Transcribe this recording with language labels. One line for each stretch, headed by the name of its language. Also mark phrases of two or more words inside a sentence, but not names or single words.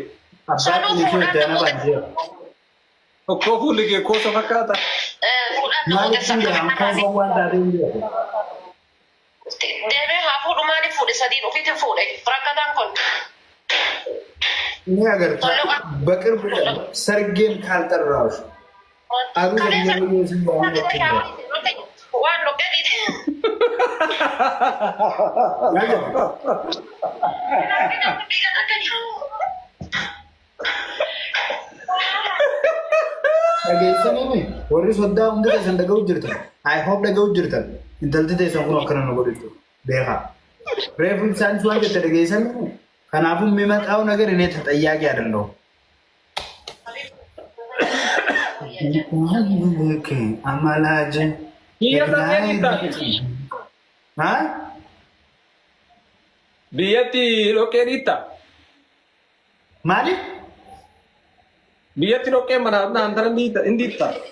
Oromo: Abbaa qilishoo itti ana baajjee. Kok fulli kee koosoo fakkaata. Maaliif fuudhan koosoo waan taatee hin jiru? Deemee haa fuudhu maaliif fuudhe sadiin ofiitti fuudhe rakkataan kun. Ni agarta
Amharic: በቅርብ ሰርጌን ካልጠራሽ አሉ
Oromo: waan nu gadhiite. dhageessanii warri soddaa hundi keessan dhaga'u jirtan
English: I hope
Oromo: dhaga'u jirtan intalti teessan kun akkana nu godhitu beekaa reefu isaanis waan jette dhageessanii kanaafuu
Amharic: የሚመጣው ነገር እኔ ተጠያቂ አይደለሁም
Oromo: Amalaje. Biyya dhoqqeen ittaati. Ha? Biyyatti dhoqqeen itta. Maali? Biyyatti dhoqqeen mana antara inni itta.